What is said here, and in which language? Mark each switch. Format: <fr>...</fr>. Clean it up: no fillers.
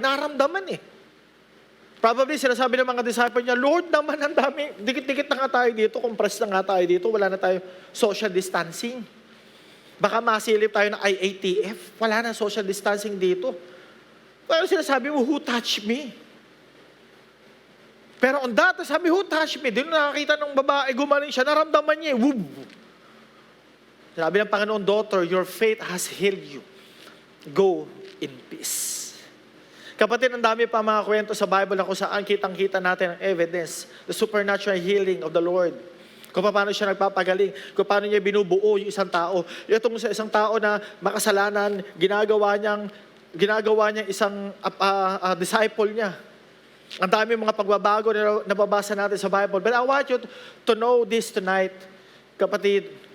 <tl>Naramdaman Probably sinasabi ng mga disciple niya, Lord naman, ang dami, dikit-dikit na nga tayo dito, compress na nga tayo dito, wala na tayo social distancing. Baka masilip tayo ng IATF. Wala na social distancing dito. Pero sinasabi mo,</tl> <en>who touched me? Pero on that, sabi, who touched me?</en> <tl>Doon nakakita ng babae, gumaling siya, naramdaman niya. Woo! Sabi ng Panginoon,</tl> <en>daughter, your faith has healed you. Go in peace.</en> <tl>Kapatid, ang dami pa mga kwento sa Bible na kung saan kitang-kita natin ang evidence,</tl> <en>the supernatural healing of the Lord.</en> <tl>Kung paano siya nagpapagaling, kung paano niya binubuo yung isang tao. Itong sa isang tao na makasalanan, ginagawa niyang isang disciple niya. Ang dami mga pagbabago na nababasa natin sa Bible.</tl> <en>But I want you to know this tonight, kapatid.</en>